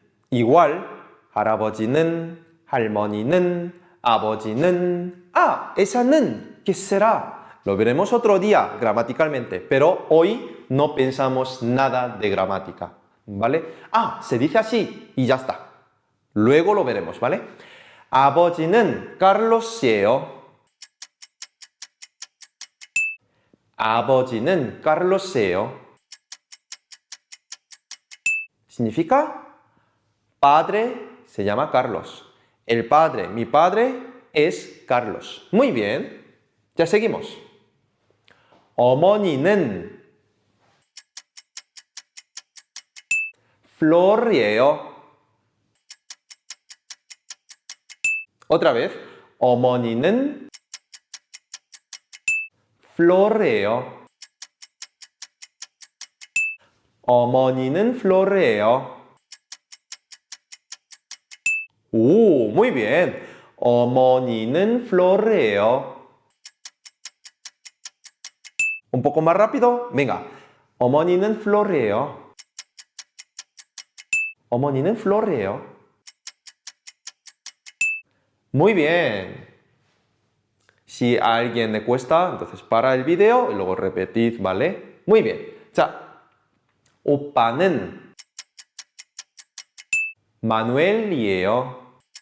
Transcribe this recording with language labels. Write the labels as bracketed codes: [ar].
[es] igual, [ko] 할아버지는, 할머니는, a버지는. [es] Ah, esa 는, ¿qué será? Lo veremos otro día gramaticalmente, pero hoy no pensamos nada de gramática, ¿vale? Ah, se dice así y ya está. Luego lo veremos, ¿vale? [ko] 아버지는 칼로스예요. 아버지는 칼로스예요. [es] Significa padre se llama Carlos. El padre, mi padre, es Carlos. Muy bien. Ya seguimos. [ko] 어머니는 Flor이에요. [es] Otra vez. [ko] 어머니는 Flor이에요. 어머니는 Flor이에요. [es] 오, muy bien. [ko] 어머니는 Flor이에요. [es] Un poco más rápido. Venga. [ko] 어머니는 Flor이에요. 어머니는 Flor이에요. [es] Muy bien. Si a alguien le cuesta, entonces para el vídeo y luego repetid, ¿vale? Muy bien. [ko] 자, 오빠는 마누엘이에요.